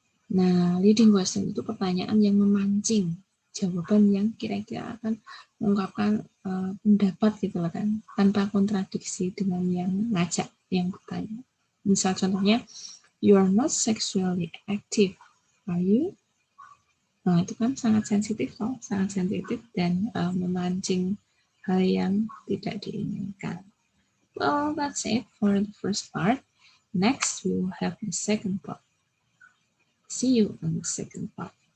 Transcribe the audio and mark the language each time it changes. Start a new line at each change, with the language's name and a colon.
Indonesian: Nah, leading question itu pertanyaan yang memancing jawaban yang kira-kira akan mengungkapkan pendapat gitu lah kan, tanpa kontradiksi dengan yang ngajak, yang bertanya. Misal contohnya,
English: you are not sexually active, are you?
Indonesian: Nah, itu kan sangat sensitif loh, sangat sensitif dan memancing hal yang tidak diinginkan.
English: Well, that's it for the first part. Next, we will have the second part. See you on the second part.